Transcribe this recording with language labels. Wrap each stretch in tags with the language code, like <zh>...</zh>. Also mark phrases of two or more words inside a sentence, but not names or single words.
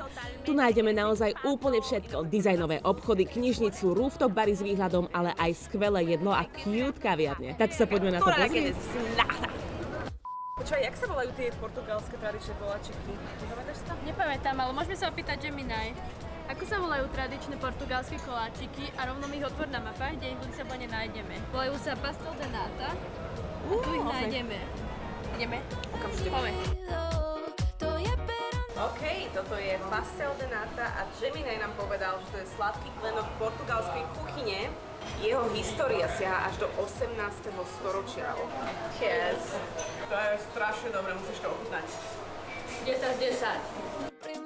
<sk>Tu nájdeme naozaj úplne všetko. Dizajnové obchody, knižnicu, rooftop bary s výhľadom, ale aj skvelé jedlo a cute kaviarne. Tak sa poďme na to pozrieť. Počúvaj, jak sa volajú tie portugalské tradičné koláčiky? Nepamätáš sa? Nepamätám, ale môžeme sa opýtať Gemini. Ako sa volajú tradičné portugalské koláčiky a rovno ich otvor na mapách, kde ich v Lisabone nájdeme. Volajú sa</sk> <pt>pastel de nata</pt> <sk>a tu ich nájdeme. Ideme? Okamžite. Poďme. OK, toto je</sk> <pt>pastel de nata</pt> <sk>a Gemini nám povedal, že to je sladký klenot portugalskej kuchyne. Jeho história siaha až do 18. storočia. Yes. To je strašne dobré, musíš to ochutnať. 10 z 10.</sk>